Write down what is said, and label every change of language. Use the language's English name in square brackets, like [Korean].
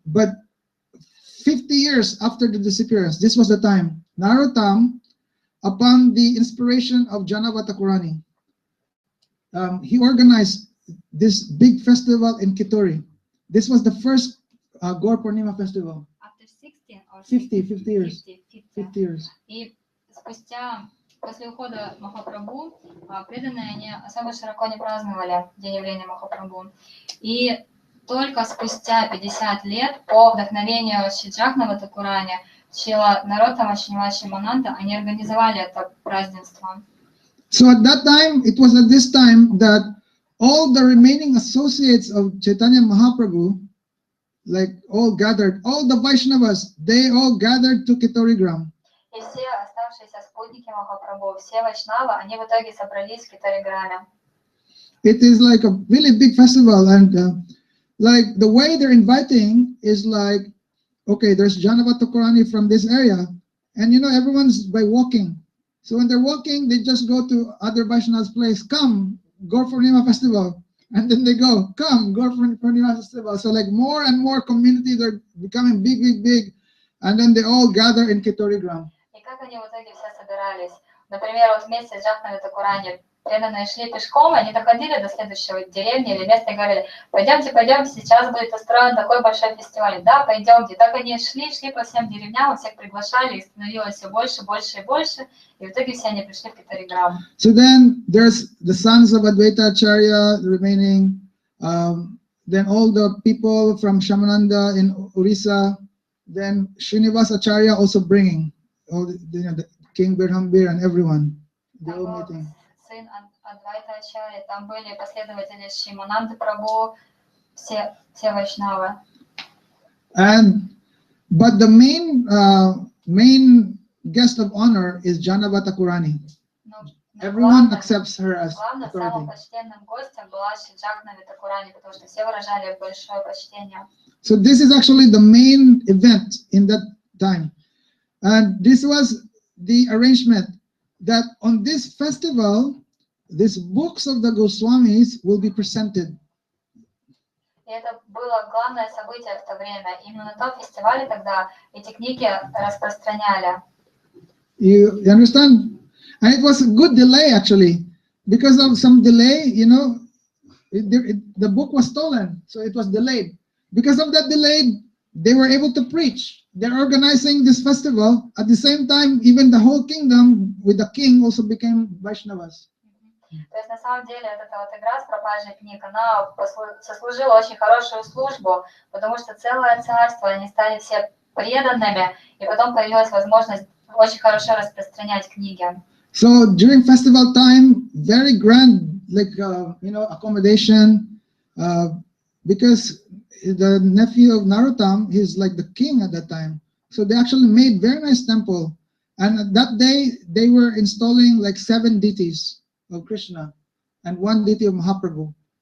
[English] But 50 years after the disappearance, this was the time, Narottam, upon the inspiration of Janavatakurani, he organized this big festival in Kittori. This was the first Gaur Purnima festival. After 60 or 50 years. 50 years. [Russian] И спустя, после ухода Махапрабху, преданные они особо широко не праздновали день явления Махапрабху. И только спустя 50 лет по вдохновению Шиджахнава Такурани, Шила Нароттама Шриниваса Шимананда, они организовали это празднество. [English] So at that time, it was at this time that all the remaining associates of Chaitanya Mahaprabhu, like all gathered, all the Vaishnavas, they all gathered to Kittorigram. [Russian] И все оставшиеся спутники Махапрабху, все вайшнавы, они в итоге собрались в Китториграме. [English] It is like a really big festival, and like the way they're inviting is like, okay, there's Janavatakurani from this area, and everyone's by walking. So when they're walking, they just go to other Vaishnav's place, come, Gaur Purnima festival. And then they go, come, Gaur Purnima festival. So like more and more communities are becoming big. And then they all gather in Kittorigram. [Russian] И как они в итоге все собирались? Например, вот вместе с Джахнави Такурани преданные шли пешком, они доходили до следующего деревни или места и говорили, пойдемте, сейчас будет устроен такой большой фестиваль. Да, пойдемте. Так они шли по всем деревням, всех приглашали, и становилось все больше и больше. И в итоге все они пришли в Китториграм. [English] So then there's the sons of Advaita Acharya remaining, then all the people from Shamananda in Orissa, then Srinivas Acharya also bringing all the King Birhambir and everyone. They all meeting. [Russian] Сын Адвайта Ачарьи, там были последователи Шимананды Прабху, все вайшнавы. [English] But the main guest of honor is Janavatakurani. Everyone accepts her as authority. [Russian] Самым почтенным гостем была Шиджахнави Такурани, потому что все выражали большое почтение. [English] So this is actually the main event in that time. And this was the arrangement that on this festival, these books of the Goswamis will be presented. [Russian] И это было главное событие в то время. Именно на том фестивале тогда эти книги распространяли. [English] You understand? And it was a good delay actually. Because of some delay, the book was stolen. So it was delayed. Because of that delay, they were able to preach. They're organizing this festival. At the same time, even the whole kingdom with the king also became Vaishnavas. [Russian] То есть на самом деле эта вот игра с пропажей книг, она сослужила очень хорошую службу, потому что целое царство, они стали все преданными, и потом появилась возможность очень хорошо распространять книги. [English] So during festival time, very grand, like accommodation, because the nephew of Narottam, he's like the king at that time. So they actually made very nice temple, and that day they were installing like 7 deities of Krishna and 1 deity of Mahaprabhu.